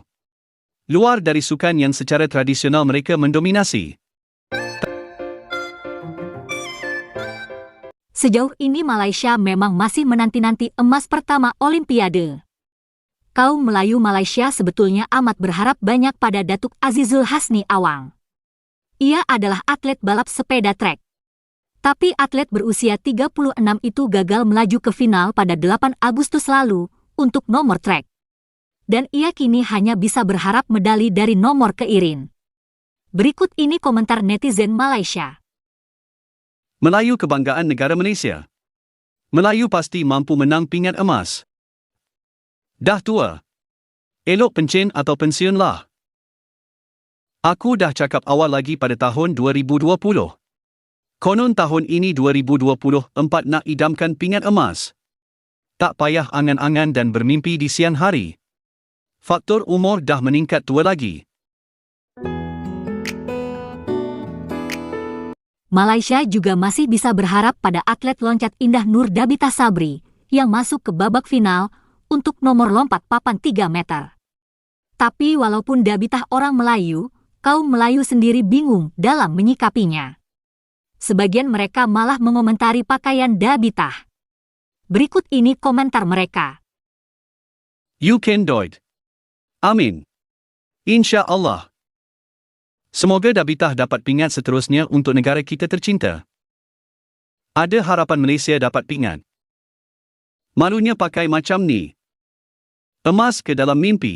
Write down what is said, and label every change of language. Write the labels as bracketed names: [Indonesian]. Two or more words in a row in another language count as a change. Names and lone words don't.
[Indonesian] Luar dari sukan yang secara tradisional mereka mendominasi. Sejauh ini Malaysia memang masih menanti-nanti emas pertama Olimpiade. Kaum Melayu Malaysia sebetulnya amat berharap banyak pada Datuk Azizul Hasni Awang. Ia adalah atlet balap sepeda trek. Tapi atlet berusia 36 itu gagal melaju ke final pada 8 Agustus lalu untuk nomor trek. Dan ia kini hanya bisa berharap medali dari nomor keirin. Berikut ini komentar netizen Malaysia. [Malay] Melayu kebanggaan negara Malaysia. Melayu pasti mampu menang pingat emas. Dah tua. Elok pencen atau pensiun lah. Aku dah cakap awal lagi pada tahun 2020. Konon tahun ini 2024 nak idamkan pingat emas. Tak payah angan-angan dan bermimpi di siang hari. Faktor umur dah meningkat tua lagi. [Indonesian] Malaysia juga masih bisa berharap pada atlet loncat indah Nur Dabita Sabri yang masuk ke babak final untuk nomor lompat papan 3 meter. Tapi walaupun Dabita orang Melayu, kaum Melayu sendiri bingung dalam menyikapinya. Sebagian mereka malah mengomentari pakaian Dabita. Berikut ini komentar mereka. [English] You can do it. [Malay] Amin. [Arabic] إن شاء الله. [Malay] Semoga Dabita dapat pingat seterusnya untuk negara kita tercinta. Ada harapan Malaysia dapat pingat. Malunya pakai macam ni. Emas ke dalam mimpi.